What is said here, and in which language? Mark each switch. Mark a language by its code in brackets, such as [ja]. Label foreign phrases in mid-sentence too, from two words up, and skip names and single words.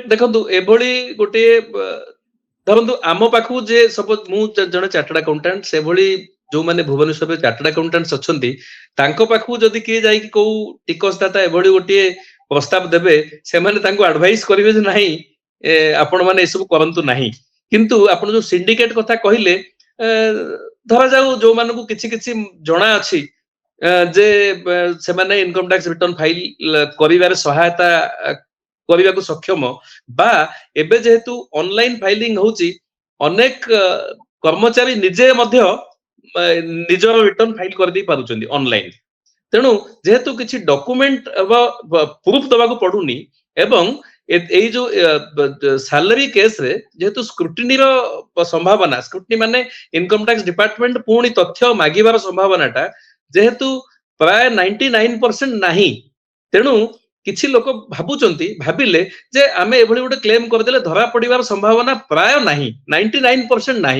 [or] ଦେଖନ୍ତୁ ଏଭଳି ଗୋଟିଏ ଧରନ୍ତୁ ଆମ ପାଖକୁ ଯେ ସପୋଜ ମୁଁ ଜଣେ [en] chartered accountant, [or] ସେଭଳି ଯୋଉମାନେ ଭୁବନେଶ୍ୱରରେ [en] chartered accountant [or] ଅଛନ୍ତି ତାଙ୍କ ପାଖକୁ ଯଦି କିଏ ଯାଇକି କୋଉ ଟିକସଦାତା ଏଭଳି ଗୋଟିଏ ପ୍ରସ୍ତାବ ଦେବେ, ସେମାନେ ତାଙ୍କୁ ଆଡଭାଇସ କରିବେ ଯେ ନାହିଁ ଆପଣ ମାନେ ଏସବୁ କରନ୍ତୁ ନାହିଁ। କିନ୍ତୁ ଆପଣ ଯୋଉ ସିଣ୍ଡିକେଟ କଥା କହିଲେ, ଧରାଯାଉ ଯୋଉମାନଙ୍କୁ କିଛି ଜଣା ଅଛି ଯେ ସେମାନେ [en] income tax return file [or] କରିବାରେ ସହାୟତା କରିବାକୁ ସକ୍ଷମ ବା ଏବେ ଯେହେତୁ [en] online filing [or] ହଉଛି ଅନେକ କର୍ମଚାରୀ ନିଜେ ମଧ୍ୟ ନିଜର ରିଟର୍ନ ଫାଇଲ କରିଦେଇ ପାରୁଛନ୍ତି ଅନଲାଇନ। ତେଣୁ ଯେହେତୁ କିଛି [en] document proof [or] ଦେବାକୁ ପଡୁନି ଏବଂ ଏଇ ଯୋଉ [en] salary caseରେ [or] ଯେହେତୁ ସ୍କ୍ରୁଟିନିର ସମ୍ଭାବନା, ସ୍କ୍ରୁଟିନି ମାନେ [en] income tax department [or] ପୁଣି ତଥ୍ୟ ମାଗିବାର ସମ୍ଭାବନାଟା ଯେହେତୁ ପ୍ରାୟ 99% ନାହିଁ, ତେଣୁ କିଛି ଲୋକ ଭାବିଲେ ଯେ ଆମେ ଏଭଳି ଗୋଟେ କ୍ଲେମ କରିଦେଲେ ଧରା ପଡିବାର ସମ୍ଭାବନା ପ୍ରାୟ ନାହିଁ, 99% ନାହିଁ।